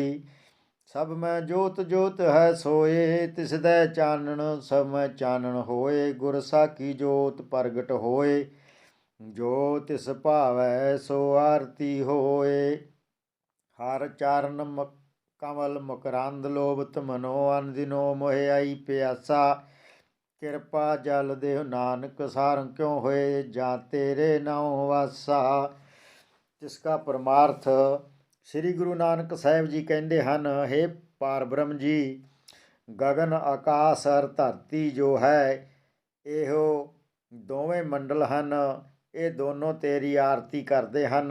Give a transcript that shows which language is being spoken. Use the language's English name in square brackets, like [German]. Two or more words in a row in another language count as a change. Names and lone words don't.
[Punjabi] ਸਬ ਮੇਂ ਜੋਤ ਜੋਤ ਹੈ ਸੋਏ, ਤਿਸਦੈ ਚਾਨਣ ਸਬ ਮੇਂ ਚਾਨਣ ਹੋਏ। ਗੁਰ ਸਾਖੀ ਜੋਤ ਪ੍ਰਗਟ ਹੋਏ, ਜੋ ਤਿਸ ਭਾਵੈ ਸੋ ਆਰਤੀ ਹੋਏ। ਹਰ ਚਰਣ ਕਮਲ ਮਕਰੰਦ ਲੋਭਤ ਮਨੋ, ਅਨਦਿਨੋ ਮੋਹੇ ਆਈ ਪਿਆਸਾ। ਕਿਰਪਾ ਜਲ ਦੇਹੁ ਨਾਨਕ ਸਾਰੰ ਕਿਉ ਹੋਏ, ਜਾਂ ਤੇਰੇ ਨਾਉ ਵਾਸਾ। ਜਿਸ ਕਾ ਪਰਮਾਰਥ ਸ੍ਰੀ ਗੁਰੂ ਨਾਨਕ ਸਾਹਿਬ ਜੀ ਕਹਿੰਦੇ ਹਨ, ਹੇ ਪਾਰਬ੍ਰਹਮ ਜੀ। ਗਗਨ ਆਕਾਸ ਅਰ ਧਰਤੀ ਜੋ ਹੈ, ਇਹੋ ਦੋਵੇਂ ਮੰਡਲ ਹਨ, ਇਹ ਦੋਨੋਂ ਤੇਰੀ ਆਰਤੀ ਕਰਦੇ ਹਨ।